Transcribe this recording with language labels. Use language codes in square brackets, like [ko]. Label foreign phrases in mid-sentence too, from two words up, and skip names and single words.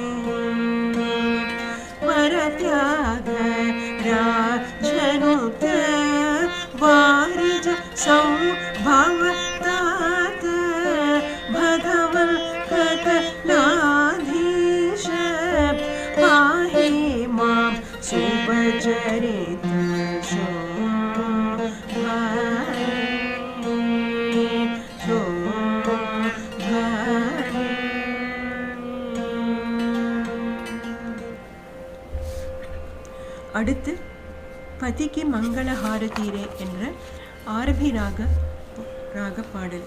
[sa] वरत्याग राजनुत वारिज संभवतात भगव सकलाधीश पाहि मां शुभचरित [ta] அடுத்து பதிக்கு மங்கள ஹாரதீரே என்ற ஆரபி ராக பாடல்.